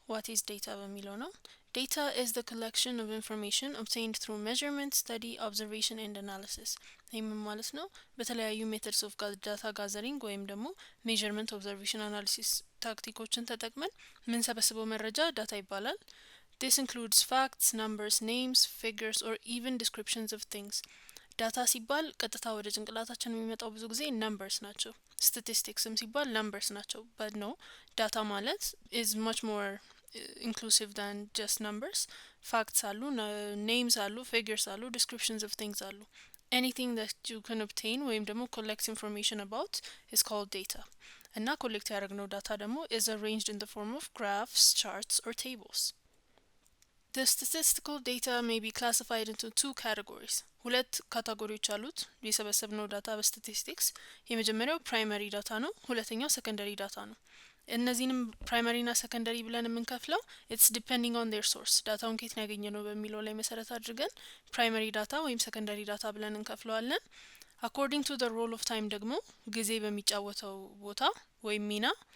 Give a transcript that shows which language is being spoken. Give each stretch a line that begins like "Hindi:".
English: What is data
Amharic: በሚለው ነው።
English: Data is the collection of information obtained through measurement, study, observation and analysis.
Amharic: ይህም ማለት ነው በተለያዩ
English: methods of data gathering ወይም ደግሞ measurement, observation, analysis
Amharic: ታክቲኮችን ተጠቅመን ምንሰበስበው መረጃ ዳታ ይባላል።
English: This includes facts, numbers, names, figures, or even descriptions of things.
Amharic: ዳታ ሲባል ቀጥታ ወደ ጭንቅላታችን የሚመጣው ብዙ ጊዜ numbers ናቸው። statisticsም ሲባል numbers ናቸው። but no, ዳታ ማለት
English: is much more inclusive than just numbers. facts አሉ, names አሉ, figures አሉ, descriptions of things አሉ. Anything that you can obtain ወይም ደግሞ collect information about is called data.
Amharic: እና ኮሌክት ያደረግነው ዳታ ደግሞ
English: is arranged in the form of graphs, charts, or tables. The statistical data may be classified into two categories.
Amharic: ሁለት ካታጎሪዎች አሉት የሰበሰብነው ዳታ በስታቲስቲክስ። የመጀመሪያው ፕራይመሪ ዳታ ነው፣ ሁለተኛው ሰከንደሪ ዳታ ነው። እነዚህንም ፕራይመሪ እና ሰከንደሪ ብለን የምንከፍለው
English: it's depending on their source
Amharic: ዳታውን ከየት ነው ያገኘነው በሚለው ላይ መሰረት አድርገን ፕራይመሪ ዳታ ወይም ሰከንደሪ ዳታ ብለን እንከፍለዋለን።
English: according to the role of time
Amharic: ደግሞ ጊዜ በሚጫወተው ቦታ ወይም ሚና